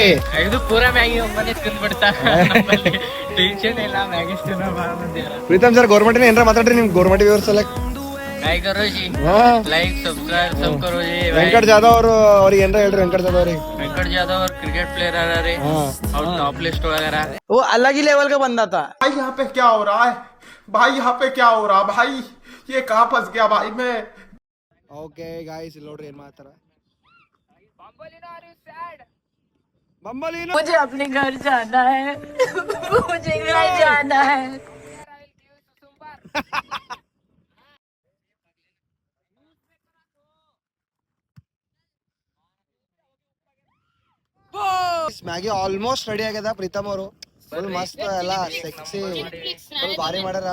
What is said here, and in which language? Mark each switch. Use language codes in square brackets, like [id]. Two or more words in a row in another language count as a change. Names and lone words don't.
[kn] ಇದು ಪೂರಾ ಮ್ಯಾಗಿ ಒಮ್ಮನೆ ತಿಂದ್ಬಿಡ್ತಾರ. ಟೆನ್ಷನ್ ಇಲ್ಲ, ಮ್ಯಾಗಿ ತಿನ್ನೋ ಭಾಳ ಮಂದಿ. ಪ್ರೀತಮ್ ಸರ್ ಗೌರ್ಮೆಂಟ್ ಏನ್ರ ಮಾತಾಡ್ರಿ ನಿಮ್ [en] government viewers [kn] ಸಲಕ್. [hi] लाइक करो जी, लाइक सब्सक्राइब सब करो जी. [kn] ವೆಂಕಟ್ ಜಾಧವ್ ಅವರು ಅವ್ರಿಗೆ ಏನ್ರ ಹೇಳ್ರಿ. ವೆಂಕಟ್ ಜಾಧವ್ ಅವ್ರಿಗೆ. ವೆಂಕಟ್ ಜಾಧವ್ ಅವ್ರ [en] cricket player [kn] ಅದಾರಿ, ಅವ್ರ [en] top list [kn] ಒಳಗಾರ. [hi] वो अलग ही लेवल का बंदा था. भाई यहाँ पे क्या हो रहा है भाई? यहाँ पे क्या हो रहा भाई? ये कहाँ फंस गया भाई मैं? [en] okay guys [kn] ಇಲ್ಲಿ ನೋಡ್ರಿ ಏನ್ ಮಾಡ್ತಾರ. ಬಂಬಲಿನೋ [hi] मुझे अपने घर जाना है. मुझे घर जाना है. [kn] ಮ್ಯಾಗಿ [en] almost ready [kn] ಆಗ್ಯದ. ಪ್ರೀತಮ್ ಅವರು ಫುಲ್ ಮಸ್ತ್ ಎಲ್ಲ ಸೆಕ್ಸಿ ಫುಲ್ ಭಾರಿ ಮಾಡ್ಯಾರ.